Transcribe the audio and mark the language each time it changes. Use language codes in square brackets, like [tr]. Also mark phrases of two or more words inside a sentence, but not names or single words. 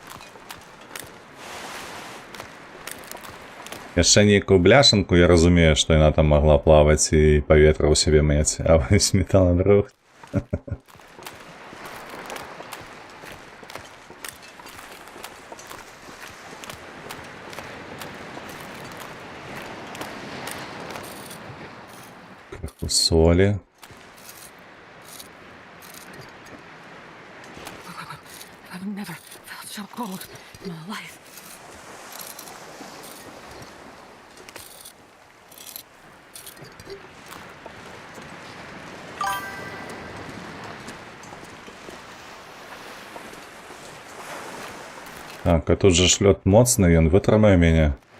[be] Яшчэ нейкую бляшанку, я разумею, што яна там магла плаваць і паветра ў сябе мець, а вось металабрух. Крыху солі. [en] I've never felt so cold in my life. [be] Так, а тут же шлёт моцны, ён вытрымае мяне.